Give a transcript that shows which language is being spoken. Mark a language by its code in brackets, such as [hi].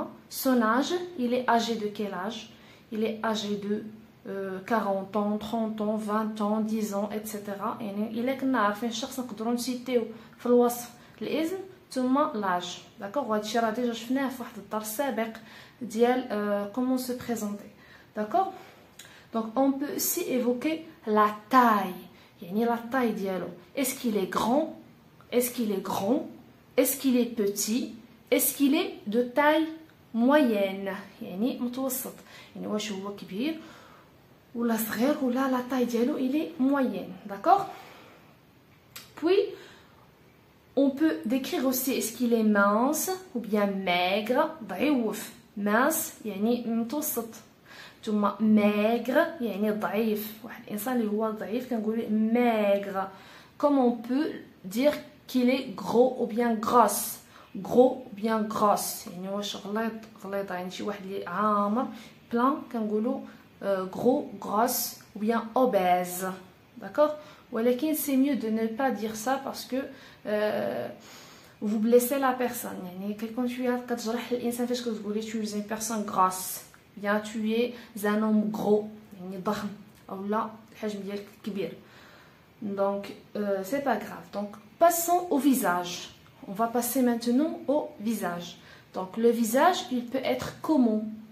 [fr] Son âge, il est âgé de quel âge? Il est âgé de 40 ans, 30 ans, 20 ans, 10 ans, etc. [ar] يعني الا كنا عارفين الشخص نقدروا نسيتيو في الوصف الاسم ثم لاج. داكوغ، وهادشي راه ديجا شفناه في واحد الدرس سابق ديال [fr] كومون سو بريزونتي. داكوغ، دونك اون بو سي ايفوكي لا تاي، يعني لا تاي ديالو. est-ce qu'il est grand, est-ce qu'il est grand, est-ce qu'il est petit, est-ce qu'il est de taille moyenne، [ar] يعني متوسط، يعني واش هو كبير ولا صغير ولا لا تاي ديالو الي موين. [fr] داكوغ. puis on peut décrire aussi est-ce qu'il est mince ou bien maigre. [ar] ضعيف، mince يعني متوسط، ثم maigre يعني ضعيف. واحد الانسان اللي هو ضعيف كنقولوا maigre. [fr] comme on peut dire qu'il est gros ou bien grosse. gros ou bien grosse [ar] يعني واش غليظ يعني شي واحد اللي عامر بلان كنقولوا [fr] gros, grosse ou bien obèse. D'accord. ولكن c'est mieux de ne pas dire ça parce que vous blessez la personne. [ar] يعني كيكون شويه كتجرح الانسان فاش كتقولي [fr] tu es une personne grasse، bien tu es un homme gros [ar] يعني ضخم او لا الحجم ديالك كبير. [fr] donc c'est pas grave. donc passons au visage. on va passer maintenant au visage. donc le visage, il peut être comment?